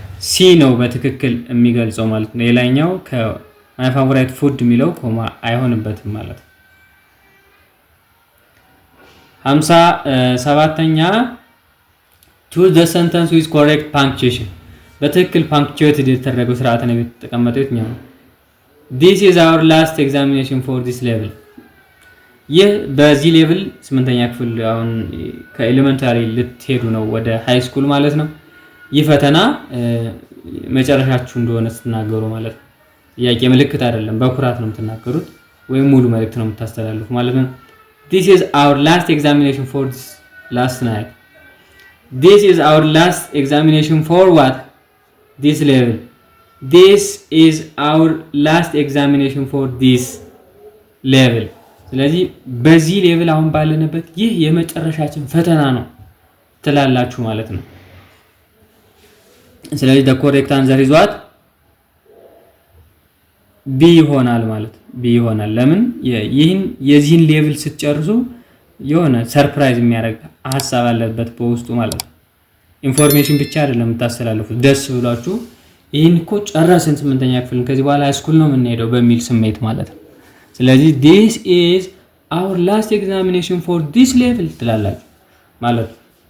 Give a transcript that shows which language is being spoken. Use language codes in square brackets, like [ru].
[am] ሲ ነው በትክክል የሚገልጸው ማለት ነው። ሌላኛው [en] my favorite food [am] የሚለው ኮማ አይሆንበትም ማለት ነው። 57ኛ [en] choose the sentence with correct punctuation. [am] በትክክል punctuated የተደረገው ስርዓተ ነገር የተቀመጠው የትኛው ነው? [en] This is our last examination for this level. [am] ይህ በዚህ ሌቭል 8ኛ ክፍል አሁን ከኤሌመንታሪ ልትሄዱ ነው ወደ ሃይ ስኩል ማለት ነው። ይህ ፈተና መጨረሻችሁ እንደሆነ ስትናገሩ ማለት ነው። ጥያቄ ምልክት አይደለም፣ በኩራት ነው የምትናገሩት ወይም ሙሉ መልእክት ነው የምታስተላልፉ ማለት ነው። [en] This is our last examination for this last night. This is our last examination for what? This level. This is our last examination for this level. [am] ስለዚህ በዚህ ሌቭል አሁን ባለንበት ይህ የመጨረሻችን ፈተና ነው ትላላችሁ ማለት ነው። ስለዚህ [en] the correct answer is what? [am] ቢ ይሆናል ማለት ቢ ይሆናል። ለምን ይህን የዚህን ሌቭል ስትጨርሱ የሆነ ሰርፕራይዝ የሚያደርግ ሐሳብ አለበት በውስጡ ማለት ነው። ኢንፎርሜሽን ብቻ አይደለም የምታስተላልፉት፣ ደስ ብሏችሁ ይህን እኮ ጨረስን 8ኛ ክፍል ከዚህ በኋላ ሃይስኩል ነው የምንሄደው በሚል ስሜት ማለት ነው። ስለዚህ [en] this is our last examination for this level [am] ትላላችሁ ማለት ነው።